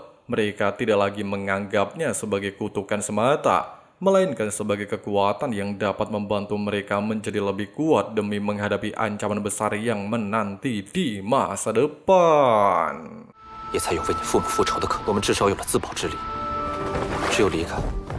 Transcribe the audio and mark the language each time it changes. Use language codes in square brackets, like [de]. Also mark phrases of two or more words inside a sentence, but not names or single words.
[id] Mereka tidak lagi menganggapnya sebagai kutukan semata, melainkan sebagai kekuatan yang dapat membantu mereka menjadi lebih kuat demi menghadapi ancaman besar yang menanti di masa depan. [zh] 也才有为你父母复仇的可能，我们至少有了自保之力。只有离开，